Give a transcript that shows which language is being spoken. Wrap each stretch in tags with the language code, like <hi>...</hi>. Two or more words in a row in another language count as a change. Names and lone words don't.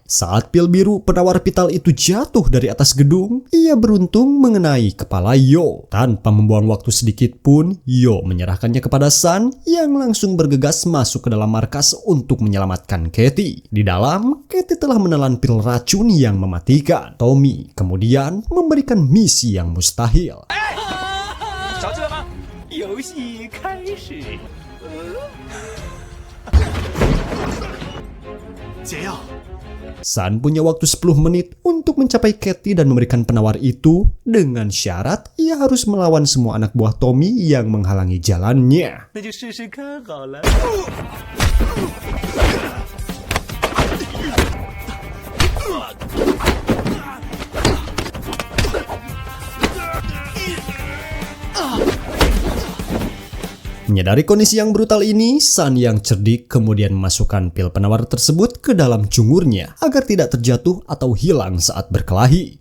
<id>Saat pil biru penawar vital itu jatuh dari atas gedung, ia beruntung mengenai kepala Yo. Tanpa membuang waktu sedikit pun, Yo menyerahkannya kepada Sun yang langsung bergegas masuk ke dalam markas untuk menyelamatkan Katie. Di dalam, Katie telah menelan pil racun yang mematikan. Tommy kemudian memberikan misi yang mustahil.</id> <zh>着急了吗？游戏开始。解药。</zh> <id>Sun punya waktu 10 menit untuk mencapai Katie dan memberikan penawar itu dengan syarat ia harus melawan semua anak buah Tommy yang menghalangi jalannya.</id> <zh>那就试试看好了。</zh> <id>Menyadari kondisi yang brutal ini, Sun yang cerdik kemudian memasukkan pil penawar tersebut ke dalam cungurnya agar tidak terjatuh atau hilang saat berkelahi.</id>